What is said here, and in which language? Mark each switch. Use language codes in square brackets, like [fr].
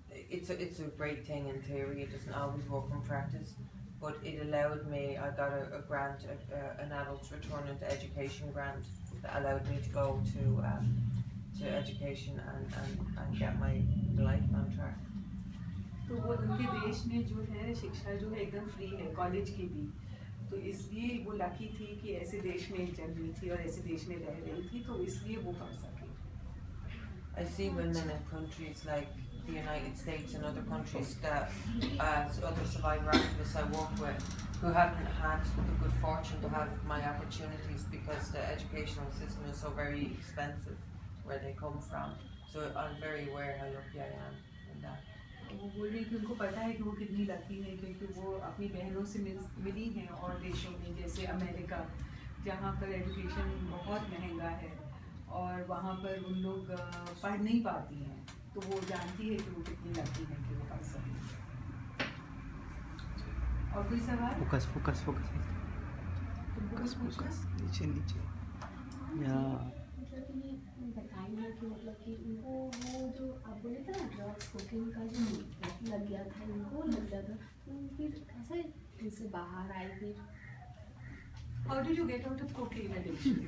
[en] It's a great thing in theory. It doesn't always work in practice, but it allowed me. I got a grant, an adult return into education grant that allowed me to go to education and get my life on track. [hi] तो वो उनके देश में जो है शिक्षा जो है एकदम फ्री है, कॉलेज की भी, तो इसलिए वो लकी थी कि ऐसे देश में जन्मी थी और ऐसे देश में रह रही थी, तो इसलिए वो कर सके. [en] I see women in countries like the United States and other countries that, other survivor activists I work with, who haven't had the good fortune to have my opportunities because the educational system is so very expensive where they come from. So I'm very aware how lucky I am in that. [hi] वो बोल रही कि उनको पता है कि वो कितनी लकी है क्योंकि वो अपनी बहनों से मिली हैं और देशों में जैसे अमेरिका, जहाँ पर एजुकेशन बहुत महंगा है और वहाँ पर उन लोग पढ़ नहीं पाती हैं, तो वो जानती है कि वो कितनी लकी है कि वो पढ़ सकें. और कोई सवाल? [en] focus focus focus focus focus [hi] नीचे नीचे या मतलब कि बताइए कि मतलब कि उनको वो जो आप बोले थे ना ड्रग्स कोकेन का जो लग गया था, उनको लग गया था, तो फिर कैसे इनसे बाहर आए फिर? [en] How did you get out of cocaine addiction?